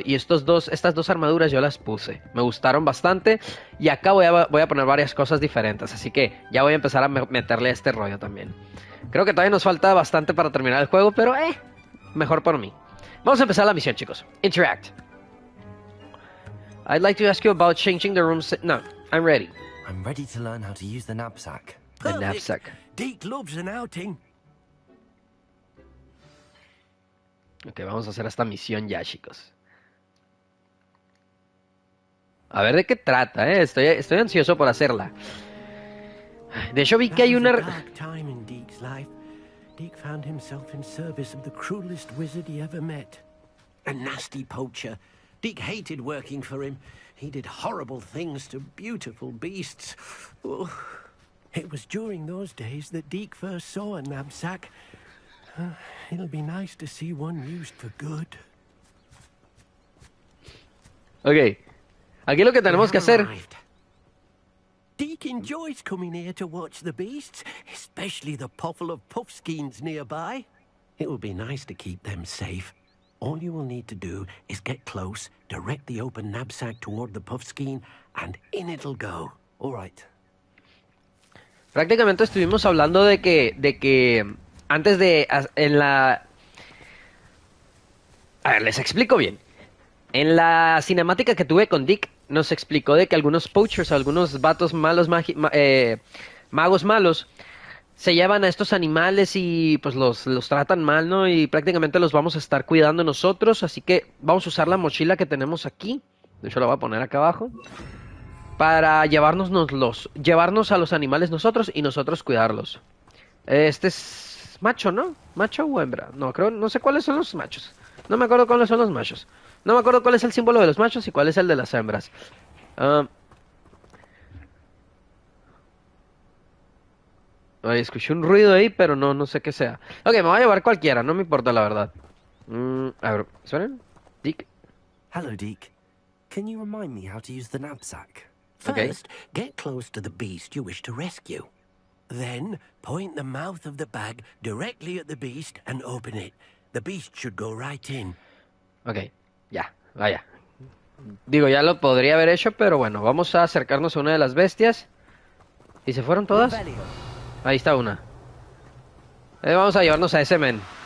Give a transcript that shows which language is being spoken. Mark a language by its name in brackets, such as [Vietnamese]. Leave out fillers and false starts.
[Spanish] Y estas dos armaduras yo las puse. Me gustaron bastante. Y acá voy a poner varias cosas diferentes. Así que ya voy a empezar a meterle a este rollo también. Creo que todavía nos falta bastante para terminar el juego. Pero mejor por mí. Vamos a empezar la misión, chicos. [English] Interact. I'd like to ask you about changing the room. No, I'm ready. I'm ready to learn how to use the knapsack. The knapsack. Deke loves an outing. [Spanish] Ok, vamos a hacer esta misión ya, chicos. A ver de qué trata, Estoy ansioso por hacerla. De hecho vi que [English] That [Spanish] hay [English] was a [Spanish] una... [English] dark time in Deke's life. Deke found himself in service of the cruelest wizard he ever met. A nasty poacher. Deke hated working for him. He did horrible things to beautiful beasts. Oh. It was during those days that Deke first saw a knapsack. It'll be nice to see one used for good. Ok. [Spanish] Aquí lo que tenemos que hacer... [English] Deke enjoys coming here to watch the beasts, especially the potful of puffskeins nearby. It will be nice to keep them safe. All you will need to do is get close, direct the open knapsack toward the puffskein, and in it'll go. All right. [Spanish] Prácticamente estuvimos hablando de que antes de... En la... A ver, les explico bien. En la cinemática que tuve con Dick, nos explicó de que algunos poachers, algunos vatos malos, magos malos, se llevan a estos animales y pues los tratan mal, ¿no? Y prácticamente los vamos a estar cuidando nosotros, así que vamos a usar la mochila que tenemos aquí. De hecho, la voy a poner acá abajo. Para llevarnos a los animales nosotros y nosotros cuidarlos. Este es macho, ¿no? ¿Macho o hembra? No, creo, no sé cuáles son los machos. No me acuerdo cuáles son los machos. No me acuerdo cuál es el símbolo de los machos y cuál es el de las hembras. Ay, escuché un ruido ahí, pero no sé qué sea. Ok, me voy a llevar cualquiera, no me importa la verdad. A ver, ¿suenan? Dick. [English] Hello, Deke. Can you remind me how to use the knapsack? Okay. First, get close to the beast you wish to rescue. Then, point the mouth of the bag directly at the beast and open it. The beast should go right in. [Spanish] Ok, ya, vaya. Digo, ya lo podría haber hecho, pero bueno, vamos a acercarnos a una de las bestias. ¿Y se fueron todas? Ahí está una. Vamos a llevarnos a ese men.